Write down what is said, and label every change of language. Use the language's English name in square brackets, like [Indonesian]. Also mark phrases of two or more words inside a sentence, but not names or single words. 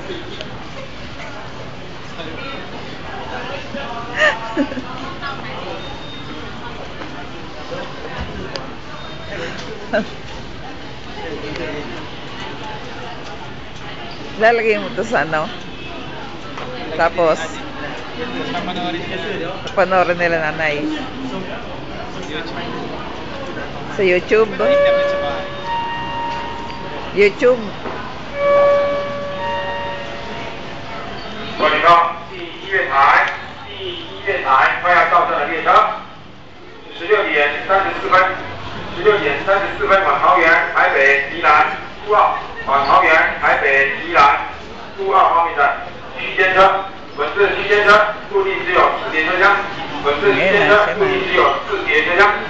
[Filipino] Lalagay mo to sa ano? Tapos panoorin nila nanay sa YouTube. YouTube. [Chinese] 各位领导，第一月台快要到站的列车，16点34分往桃园、台北、宜兰、苏澳，往桃园、台北、宜兰、苏澳方面的区间车，本次区间车固定只有4节车厢，本次区间车固定只有4节车厢。